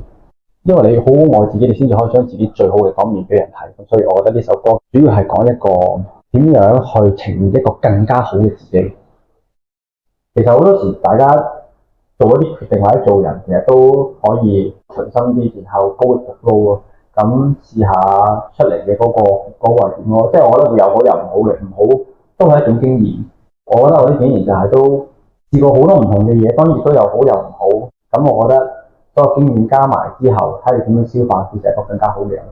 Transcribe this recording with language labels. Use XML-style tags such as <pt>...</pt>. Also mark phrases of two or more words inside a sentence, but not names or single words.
<yue>因為你好好愛自己，你先至可以將自己最好嘅方面俾人睇。咁所以我覺得呢首歌主要係講一個點樣去呈現一個更加好嘅自己。其實好多時大家做一啲決定或者做人，其實都可以隨心啲，然後</yue> <en>go with the flow</en> <yue>咯。咁試下出嚟嘅嗰個係點咯？即係我覺得會有好有唔好嘅，唔好都係一種經驗。我覺得我啲經驗就係都試過好多唔同嘅嘢，當然都有好有唔好。咁我覺得所有經驗加埋之後，睇你點樣消化，其實係一個更加好嘅人。</yue>